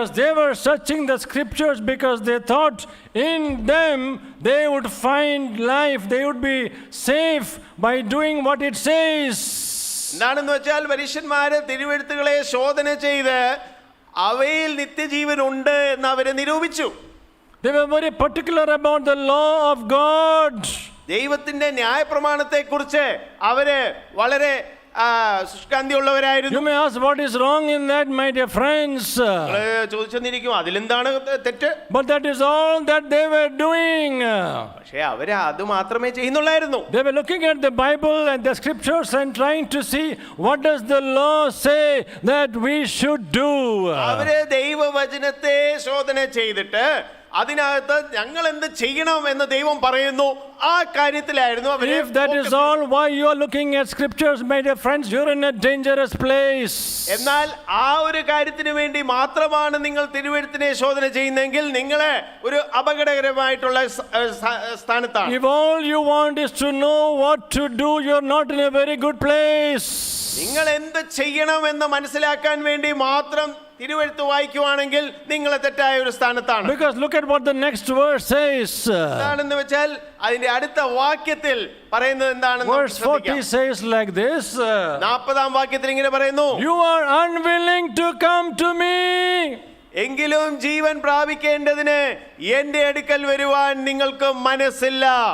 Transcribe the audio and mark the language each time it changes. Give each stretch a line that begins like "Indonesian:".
English: Because they were searching the scriptures because they thought in them they would find life, they would be safe by doing what it says.
Malayalam: എന്താണെന്ന് വെച്ചാൽ പരീശന്മാര് തിരുവെഴുത്തുകളെ ശോധന ചെയ്ത് അവയിൽ നിത്യജീവൻ ഉണ്ട് എന്ന് അവരെ നിരൂപിച്ചു.
English: They were very particular about the law of God.
Malayalam: ദൈവത്തിന്റെ ന്യായപ്രമാണത്തെ കുറിച്ച് അവര് വളരെ ശുഷ്കാന്തിയുള്ളവരായിരുന്നു.
English: You may ask what is wrong in that, my dear friends.
Malayalam: ചോദിച്ചെന്നിരിക്കും അതിലെന്താണ് തെറ്റ്.
English: But that is all that they were doing.
Malayalam: പക്ഷേ അവര് അത് മാത്രമേ ചെയ്യുന്നുള്ളായിരുന്നു.
English: They were looking at the Bible and the scriptures and trying to see what does the law say that we should do.
Malayalam: അവര് ദൈവവചനത്തെ ശോധന ചെയ്തിട്ട് അതിനകത്ത് ഞങ്ങൾ എന്ത് ചെയ്യണം എന്ന് ദൈവം പറയുന്നു. ആ കാര്യത്തിലായിരുന്നു അവര്.
English: If that is all, why you are looking at scriptures, my dear friends, you're in a dangerous place.
Malayalam: എന്നാൽ ആ ഒരു കാര്യത്തിന് വേണ്ടി മാത്രമാണ് നിങ്ങൾ തിരുവെഴുത്തിനെ ശോധന ചെയ്യുന്നതെങ്കിൽ നിങ്ങളെ ഒരു അപകടകരമായിട്ടുള്ള സ്ഥാനത്താണ്.
English: If all you want is to know what to do, you're not in a very good place.
Malayalam: നിങ്ങൾ എന്ത് ചെയ്യണം എന്ന് മനസ്സിലാക്കാൻ വേണ്ടി മാത്രം തിരുവെഴുത്ത് വായിക്കുവാണെങ്കിൽ നിങ്ങൾ തെറ്റായ ഒരു സ്ഥാനത്താണ്.
English: Because look at what the next verse says.
Malayalam: എന്താണെന്ന് വെച്ചാൽ അതിന്റെ അടുത്ത വാക്യത്തിൽ പറയുന്നത് എന്താണെന്ന്
English: Verse 40 says like this.
Malayalam: 40-ാം വാക്യത്തിൽ ഇങ്ങനെ പറയുന്നു,
English: You are unwilling to come to me.
Malayalam: എങ്കിലും ജീവൻ പ്രാപിക്കേണ്ടതിന് എന്റെ അടുക്കൽ വരുവാൻ നിങ്ങൾക്ക് മനസ്സില്ല.